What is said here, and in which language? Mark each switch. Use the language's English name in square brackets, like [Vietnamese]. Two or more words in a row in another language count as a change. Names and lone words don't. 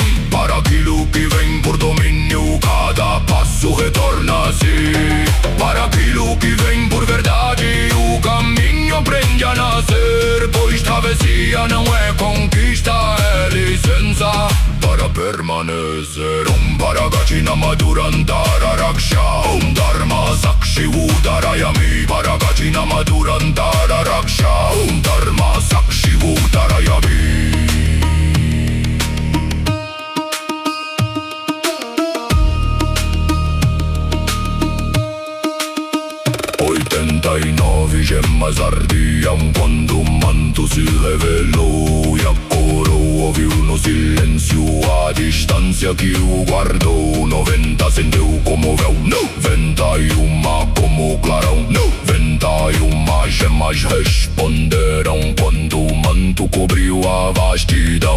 [Portuguese] Para aquilo que vem por domínio, cada passo retorna-se. Para aquilo que vem por verdade, o caminho aprende a nascer. Pois travessia não é conquista, é licença para permanecer. [Sanskrit] Om Paragati Namadurantara Raksha Om Dharma Sakshi Udarayami. Paragati Namadurantara Raksha Om Dharma Sakshi Udarayami. [Portuguese] 89 gemas ardiam quando o manto se revelou, e a coroa ouviu no silêncio a distância que o guardou. 90 acendeu como véu, 91 como clarão, 91 gemas responderam quando o manto cobriu a vastidão.